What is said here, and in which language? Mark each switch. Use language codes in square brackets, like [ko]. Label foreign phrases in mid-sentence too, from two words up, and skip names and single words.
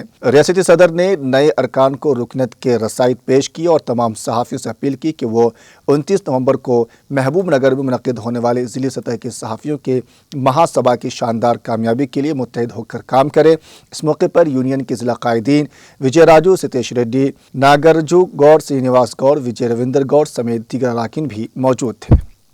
[ur] ریاستی صدر نے نئے ارکان کو رکنیت کے رسائد پیش کی اور تمام صحافیوں سے اپیل کی کہ وہ 29 نومبر کو محبوب نگر میں منعقد ہونے والے ضلعی سطح کے صحافیوں کے مہا سبھا کی شاندار کامیابی کے لیے متحد ہو کر کام کرے۔ اس موقع پر یونین کے ضلع قائدین وجے راجو، ستیش ریڈی، ناگرجو گوڑ، سرینیواس گوڑ، وجے روندر گوڑ سمیت دیگر اراکین بھی موجود تھے۔